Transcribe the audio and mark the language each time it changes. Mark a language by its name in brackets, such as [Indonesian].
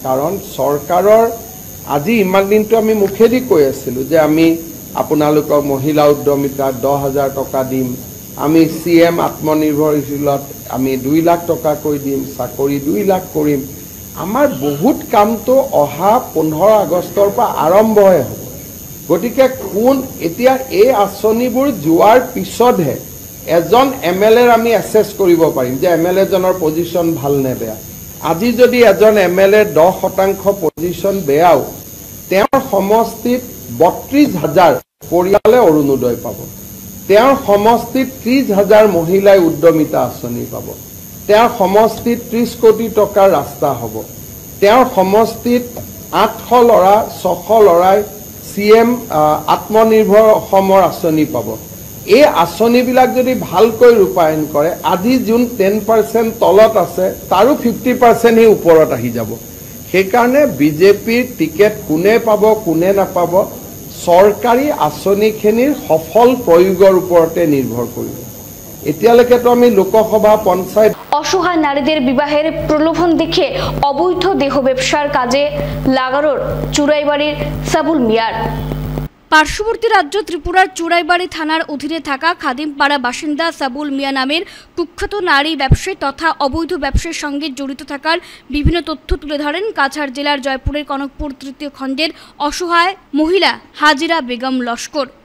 [Assamese] কাৰণ চৰকাৰৰ আজি ইমান দিনটো আমি মুখেদি কৈ আছিলোঁ যে আমি আপোনালোকক মহিলা উদ্যমিতাত 10,000 টকা দিম, আমি CM আত্মনিৰ্ভৰশীলত আমি 2 লাখ টকাকৈ দিম, চাকৰি 2 লাখ কৰিম। আমাৰ বহুত কামটো অহা 15 আগষ্টৰ পৰা আৰম্ভহে হ'ব। গতিকে এতিয়া এই আঁচনিবোৰ যোৱাৰ পিছতহে এজন MLAৰ আমি এছেছ কৰিব পাৰিম যে MLAজনৰ পজিশ্যন ভাল নে বেয়া। আজি যদি এজন MLA 10% পজিশ্যন বেয়াও, তেওঁৰ সমষ্টিত 32,000 পৰিয়ালে অৰুণোদয় পাব, তেওঁৰ সমষ্টিত 30,000 মহিলাই উদ্যমিতা আঁচনি পাব, তেওঁৰ সমষ্টিত 30 কোটি টকাৰ ৰাস্তা হ'ব, তেওঁৰ সমষ্টিত 800 ল'ৰা 600 ল'ৰাই CM আত্মনিৰ্ভৰ অসমৰ আঁচনি পাব। এই আঁচনিবিলাক যদি ভালকৈ ৰূপায়ণ কৰে, আজি যোন 10% তলত আছে তাৰো 50% ওপৰত আহি যাব। সেইকাৰণে বিজেপিৰ টিকেট কোনে পাব, কোনে নাপাব, চৰকাৰী আঁচনিখিনিৰ সফল প্ৰয়োগৰ ওপৰতে নিৰ্ভৰ কৰিব। এতিয়ালৈকেতো আমি লোকসভা, পঞ্চায়ত। [Bangla] অসহায় নারীদের বিবাহের প্রলোভন দেখে অবৈধ দেহ ব্যবসার কাজে লাগানোর চুরাইবাড়ির সাবুল মিয়ার। পার্শ্ববর্তী রাজ্য ত্রিপুরার চুরাইবাড়ি থানার অধীনে থাকা খাদিমপাড়া বাসিন্দা সাবুল মিয়া নামের কুখ্যাত নারী ব্যবসায়ী তথা অবৈধ ব্যবসার সঙ্গে জড়িত থাকার বিভিন্ন তথ্য তুলে ধরেন কাছাড় জেলার জয়পুরের কনকপুর তৃতীয় খণ্ডের অসহায় মহিলা হাজিরা বেগম লস্কর।